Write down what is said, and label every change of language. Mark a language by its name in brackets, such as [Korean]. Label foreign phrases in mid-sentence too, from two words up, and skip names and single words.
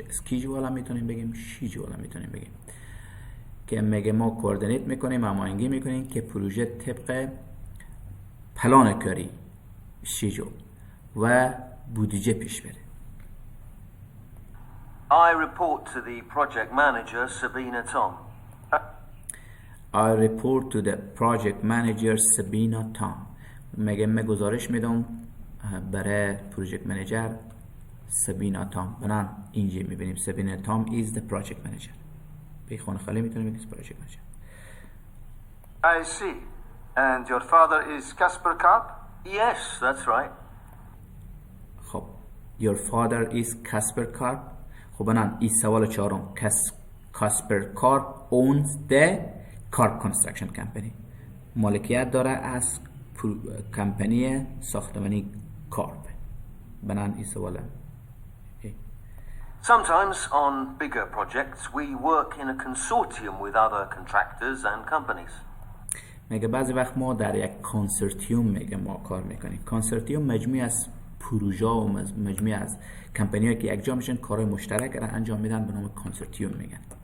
[Persian] schedule هم میتونیم بگیم، schedule هم میتونیم بگیم که میگه ما کوردینیت میکنیم، هماهنگی میکنیم که پروژه طبق پلان کاری schedule و بودجه پیش بره. [English] I report to the project manager, Sabina Tom. I report to the project manager Sabina Tom. [Persian] میگه من گزارش میدم برای [English] project manager [Persian] سبینا تام. بنان اینجا میبینیم سبینا تام [English] is the project manager. [Persian] به خانه خالی میتونیم بگیم [English] project manager. I see. And your father is Casper Karp? Yes, that's right. خب your father is Casper Karp. [Persian] خب بنان این سوال چهارم. [English] Casper Karp owns the Karp Construction Company. [Persian] مالکیت داره از کمپانی ساختمانی کارپ. بنان این سوال. [English] Sometimes on bigger projects we work in a consortium with other contractors and companies. [Persian] میگه بعضی وقت ما در یک کنسورتیوم میگه ما کار میکنیم. کنسورتیوم مجموعی از پروژه و مجموعی از کمپانی‌ها که یک جا میشن کارهای مشترک را انجام میدن به نام کنسورتیوم میگن.